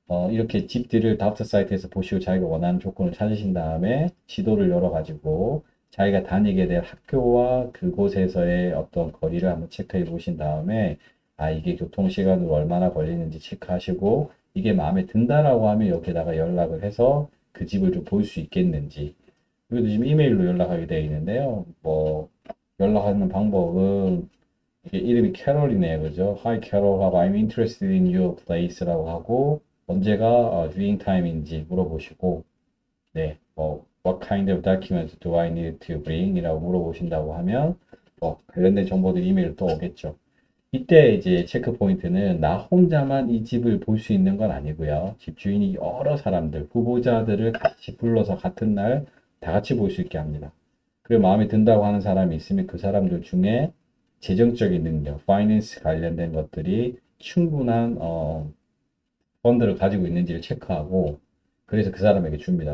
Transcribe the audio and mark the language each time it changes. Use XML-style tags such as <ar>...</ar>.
<ko>이렇게 집들을 다우트 사이트에서 보시고 자기가 원하는 조건을 찾으신 다음에 지도를 열어가지고 자기가 다니게 될 학교와 그곳에서의 어떤 거리를 한번 체크해 보신 다음에 아, 이게 교통시간으로 얼마나 걸리는지 체크하시고 이게 마음에 든다라고 하면 여기다가 연락을 해서 그 집을 좀 볼 수 있겠는지. 그리고 지금 이메일로 연락하게 되어 있는데요. 뭐 연락하는 방법은 이게 이름이 캐롤이네요. 그죠?</ko> <en>Hi Carol, I'm interested in your place</en> <ko>라고 하고 언제가</ko> <en>viewing time</en> <ko>인지 물어보시고 네, 뭐</ko> <en>what kind of documents do I need to bring?</en> <ko>이라고 물어보신다고 하면 관련된 정보들 이메일 또 오겠죠. 이때 이제 체크 포인트는 나 혼자만 이 집을 볼 수 있는 건 아니고요. 집주인이 여러 사람들, 후보자들을 같이 불러서 같은 날 다 같이 볼 수 있게 합니다. 그리고 마음에 든다고 하는 사람이 있으면 그 사람들 중에 재정적인 능력, 파이낸스 관련된 것들이 충분한 펀드를 가지고 있는지를 체크하고 그래서 그 사람에게 줍니다.</ko>